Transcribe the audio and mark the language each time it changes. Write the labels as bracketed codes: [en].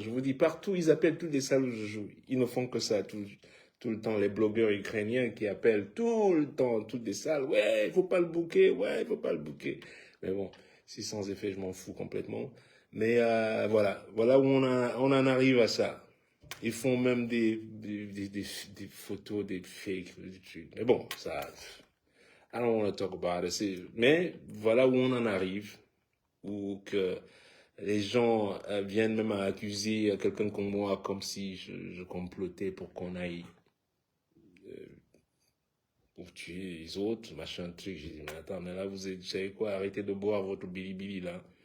[fr] Je vous dis, partout, ils appellent toutes les salles où je joue. Ils ne font que ça tout le temps. Les blogueurs ukrainiens qui appellent tout le temps, toutes les salles. Ouais, il faut pas le booker. Ouais, il faut pas le booker. Mais bon, si sans effet, je m'en fous complètement. Mais voilà où on en arrive à ça. Ils font même des photos, des fakes. Mais bon, ça, [en] I don't want to talk about it. [fr] Mais voilà où on en arrive, où que les gens viennent même à accuser quelqu'un comme moi comme si je complotais pour qu'on aille pour tuer les autres, machin truc. J'ai dit, mais attends, mais là, vous savez quoi, arrêtez de boire votre bilibili là.